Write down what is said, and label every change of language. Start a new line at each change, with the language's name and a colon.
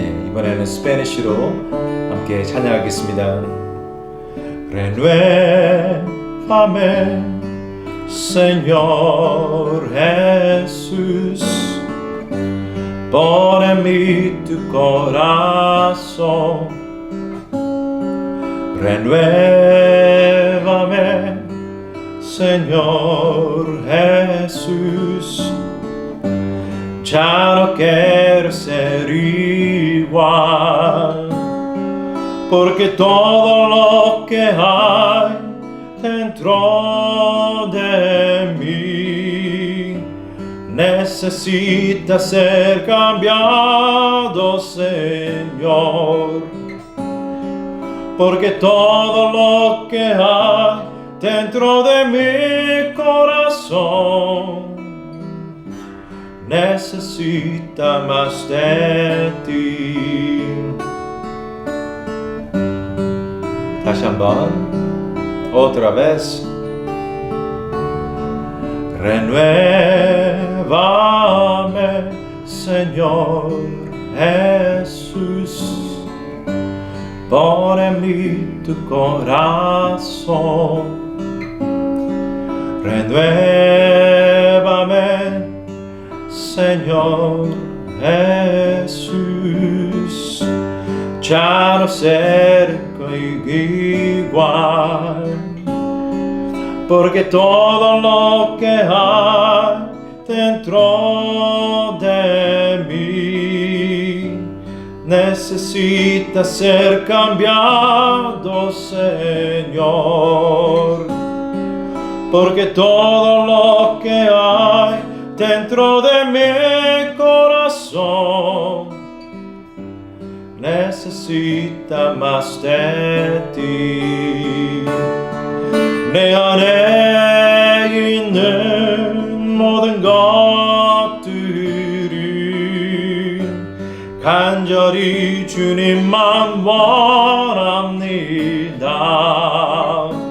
Korean: 이번에는 스페니쉬로 함께 찬양하겠습니다.
Spanish: Renuévame, Señor Jesús, pon en mí tu corazón. Renuévame, Señor Jesús, ya no quiero ser igual, porque todo lo que hay dentro de mí necesita ser cambiado, Señor. porque todo lo que hay dentro de mi corazón necesita más de ti.
Korean: 다시 한번,
Spanish: otra vez. Renuévame, Señor Jesús, pon en mí tu corazón. Renuévame, Señor Jesús, ya no ser igual, porque todo lo que hay dentro de mí necesita ser cambiado, Señor, porque todo lo que hay dentro de mi corazón necesita más de ti.
Korean: 내 안에 있는 모든 것들이 간절히 주님만 원합니다.